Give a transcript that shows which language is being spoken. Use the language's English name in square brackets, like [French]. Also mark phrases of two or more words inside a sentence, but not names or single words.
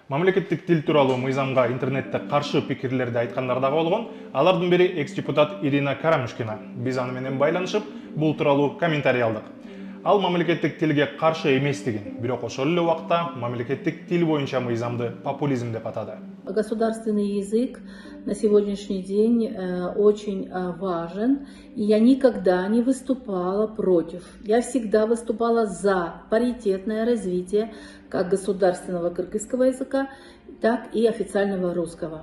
[Kyrgyz] Мамлекеттик тил тууралуу мыйзамга интернетте каршы пикирлерди айткандар дагы болгон. Алардын бири экс-депутат Ирина Карамушкина. Биз аны менен байланышып, бул тууралуу комментарий алдык. Ал мамлекеттик тилге каршы эместигин, бирок ошол эле убакта мамлекеттик тил боюнча мыйзамды популизм деп атады. [Russian] Государственный язык на сегодняшний день очень важен, и я никогда не выступала против. Я всегда выступала за паритетное развитие как государственного кыргызского языка, так и официального русского.